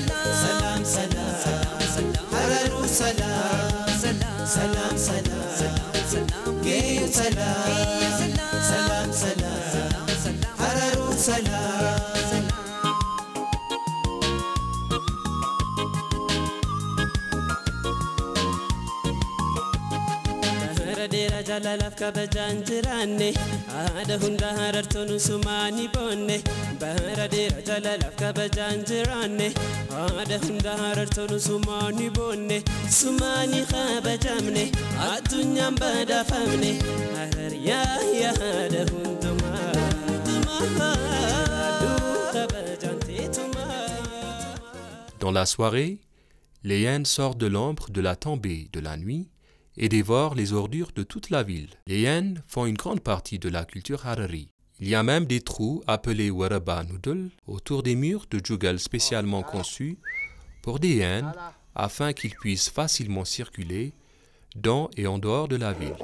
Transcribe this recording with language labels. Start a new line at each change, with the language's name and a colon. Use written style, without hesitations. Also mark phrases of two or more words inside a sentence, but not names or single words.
Oromo: سلام سلام حرر سلام سلام سلام جاي سلام سلام سلام حرر سلام jalalaaf kabajaan jiraanne haadha hunda harartoon sumaani boonne bara dheeraa jalalaaf kabajaan jiraanne haadha hunda harartoon sumaani boonne sumaani kabajamne addunyaan badhaafamne harar yaa haadha hundumaa kabajaan teetumaa.
French: Dans la soirée, les hyènes sortent de l'ombre de la tombée de la nuit et dévorent les ordures de toute la ville. Les hyènes font une grande partie de la culture Harari. Il y a même des trous appelés Waraba Noodle autour des murs de Jugal spécialement conçus pour des hyènes afin qu'ils puissent facilement circuler dans et en dehors de la ville.